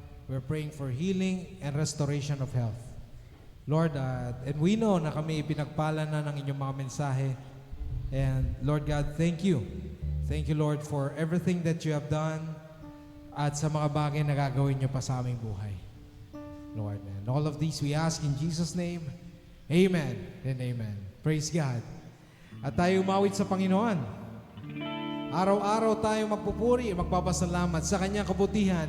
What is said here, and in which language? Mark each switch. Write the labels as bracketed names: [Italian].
[English] We're praying for healing and restoration of health. [Filipino] Lord, [English] and we know [Filipino] na kami ipinagpala na ng inyong mga mensahe. [English] And Lord God, thank you. Thank you, Lord, for everything that you have done [Filipino] at sa mga bagay na gagawin niyo pa sa aming buhay. [English] Lord, and all of these we ask in Jesus' name. Amen and amen. Praise God. [Filipino] At tayo umawit sa Panginoon. Araw-araw tayo magpupuri, magpapasalamat sa kanyang kabutihan.